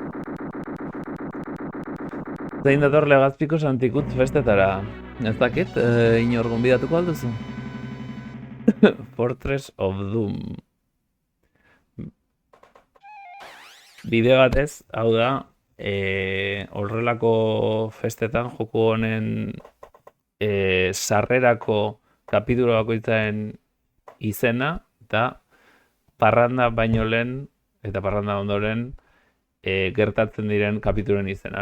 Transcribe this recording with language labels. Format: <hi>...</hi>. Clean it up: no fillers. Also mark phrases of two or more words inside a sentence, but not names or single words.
<eu>Zein dator Legazpiko Santikutz festetara. Ez dakit, inor gonbidatuko alduzu? Fortress of Doom. Bideo batez, hau da, horrelako festetan joko honen sarrerako kapitulo bakoitzaren izena, eta parranda baino lehen, eta parranda ondoren gertatzen diren kapituloen izena.</eu>